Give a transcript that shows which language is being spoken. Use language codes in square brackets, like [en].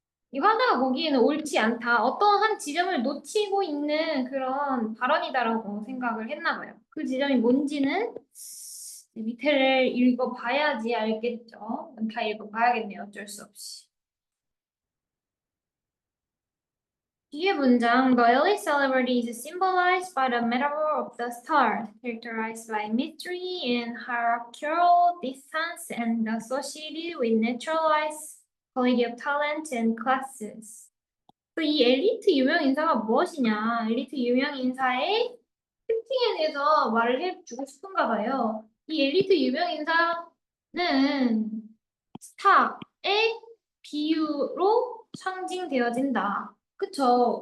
[ko] 이 화자가 보기에는 옳지 않다. 어떤 한 지점을 놓치고 있는 그런 발언이다라고 생각을 했나 봐요. 그 지점이 뭔지는 밑에를 읽어봐야지 알겠죠. 다 읽어봐야겠네요. 어쩔 수 없이. 뒤에 문장, [en] The early celebrity is symbolized by the metaphor of the star, characterized by mystery and hierarchical distance and associated with naturalized quality of talent and classes. [ko] 이 엘리트 유명 인사가 무엇이냐? 엘리트 유명 인사의 특징에 대해서 말을 해주고 싶은가 봐요. 이 엘리트 유명 인사는 스타의 비유로 상징되어진다. 그쵸?